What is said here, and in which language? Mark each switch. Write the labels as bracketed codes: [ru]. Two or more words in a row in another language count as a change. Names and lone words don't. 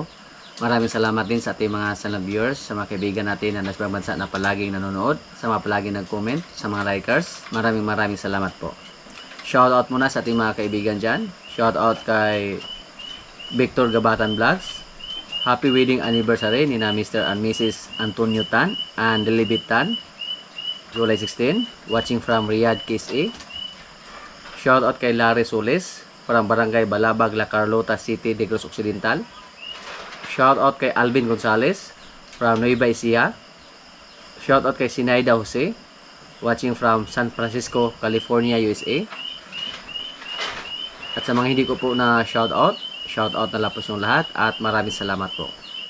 [tl] Maraming salamat din sa ating mga [en] silent viewers, [tl] sa mga kaibigan natin na nasa ibang bansa na palaging nanonood, sa mga palaging nag-comment, sa mga likers. Maraming salamat po. [en] Shout out [tl] muna sa ating mga kaibigan dyan. [en] Shout out [tl] kay Victor Gabatan Vlogs. [en] Happy wedding anniversary [tl] ni na [en] Mr. and Mrs. Antonio Tan and Lilibet Tan. July 16, watching from Riyadh, KSA. Shout out [tl] kay Larry Solis from Barangay Balabag, La Carlota City, Negros Occidental. [en] Shout out [tl] kay Alvin Gonzalez from Nueva Ecija. [en] Shout out [tl] kay Sinaida Jose [en] watching from [tl] San Francisco, California, USA. At sa mga hindi ko po na [en] shout out [tl] na lang po yung lahat at maraming salamat po.